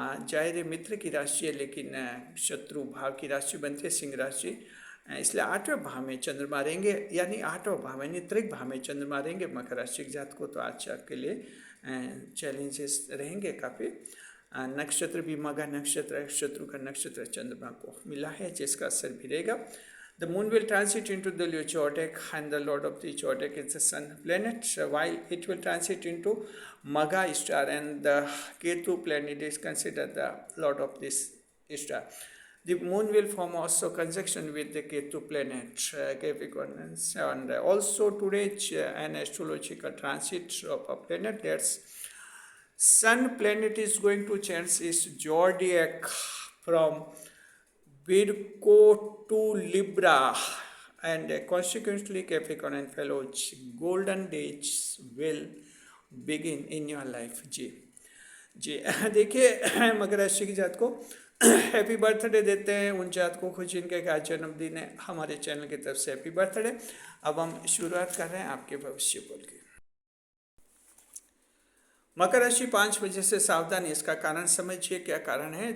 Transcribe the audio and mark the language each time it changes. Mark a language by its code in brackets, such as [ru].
[hi] जाहिर मित्र की राशि है, लेकिन शत्रु भाव की राशि बनती है सिंह राशि, इसलिए 8वें भाव में चंद्रमा रहेंगे, यानी 8वां भाव यानी त्रिक भाव में चंद्रमा रहेंगे। मकर राशि के जात को तो आज आपके लिए चैलेंजेस रहेंगे काफ़ी। नक्षत्र भी मघा नक्षत्र है, शत्रु का नक्षत्र चंद्रमा को मिला है, जिसका असर भी रहेगा। [en] The moon will transit into the Leo zodiac, and the lord of the zodiac is the sun planet, while it will transit into Magha star, and the Ketu planet is considered the lord of this star. The moon will form also conjunction with the Ketu planet, Capricorn, and also today an astrological transit of a planet. That's Sun planet is going to change its zodiac from Virgo to Libra, and consequently Capricorn and fellows, golden days will begin in your life। [hi] जी जी देखिए मकर राशि की जात को happy birthday देते हैं उन जातकों को जिनके आज जन्मदिन है। हमारे चैनल की तरफ से हैप्पी बर्थडे। अब हम शुरुआत कर रहे हैं आपके भविष्य बोल के। मकर राशि 5 बजे से सावधानी, इसका कारण समझिए क्या कारण है।